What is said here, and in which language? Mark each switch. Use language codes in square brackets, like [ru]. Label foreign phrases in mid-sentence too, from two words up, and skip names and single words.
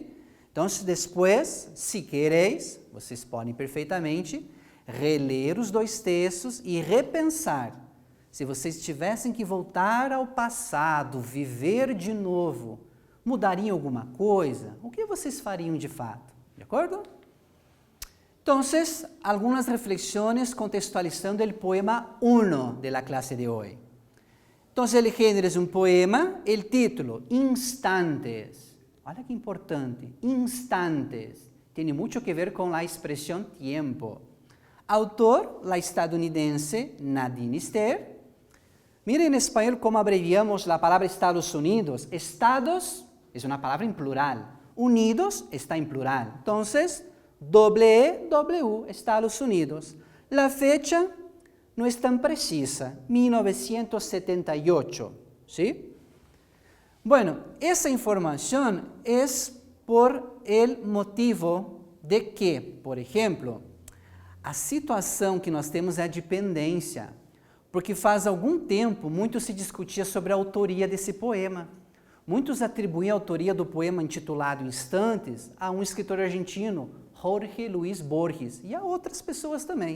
[pt] Então, depois, se quereis, vocês podem perfeitamente reler os dois textos e repensar. Se vocês tivessem que voltar ao passado, viver de novo, mudariam alguma coisa? O que vocês fariam de fato? De acordo? Então, algumas reflexões contextualizando o poema 1 [es] de la clase [pt] de hoje. Então, o gênero é um poema, o título, Instantes. Olha que importante, Instantes. Tem muito que ver com a expressão tempo. Autor, [es] la estadunidense Nadine Stair. Miren en español cómo abreviamos la palabra Estados Unidos. Estados es una palabra en plural. Unidos está en plural. Entonces, W, Estados Unidos. La fecha no es tan precisa, 1978. ¿Sí? Bueno, esa información es por el motivo de que, por ejemplo, [pt] a situação que nós temos é a dependência, porque faz algum tempo muito se discutia sobre a autoria desse poema. Muitos atribuem a autoria do poema intitulado Instantes a um escritor argentino, Jorge Luis Borges, e a outras pessoas também.